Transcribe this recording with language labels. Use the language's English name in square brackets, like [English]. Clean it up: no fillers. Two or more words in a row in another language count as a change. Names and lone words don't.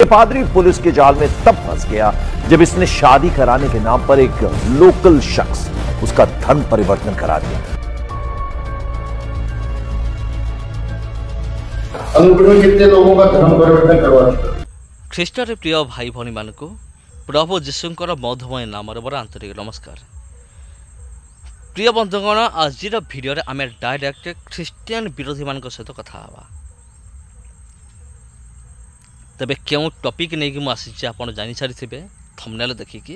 [Hindi] पादरी पुलिस के जाल में तब फंस गया जब इसने शादी कराने के नाम पर एक लोकल शख्स उसका धर्म परिवर्तन करा दिया। कितने लोगों का धर्म परिवर्तन करवा दिया। [Odia] ଖ୍ରୀଷ୍ଟରେ ପ୍ରିୟ ଭାଇ ଭଉଣୀମାନଙ୍କୁ ପ୍ରଭୁ ଯୀଶୁଙ୍କର ମଧୁମୟ ନାମରେ ମୋର ଆନ୍ତରିକ ନମସ୍କାର। ପ୍ରିୟ ବନ୍ଧୁଗଣ, ଆଜିର ଭିଡ଼ିଓରେ ଆମେ ଡାଇରେକ୍ଟ ଖ୍ରୀଷ୍ଟିଆନ ବିରୋଧୀମାନଙ୍କ ସହିତ କଥା ହେବା। ତେବେ କେଉଁ ଟପିକ୍ ନେଇକି ମୁଁ ଆସିଛି ଆପଣ ଜାଣିସାରିଥିବେ ଥମ୍ବନେଲ୍ ଦେଖିକି।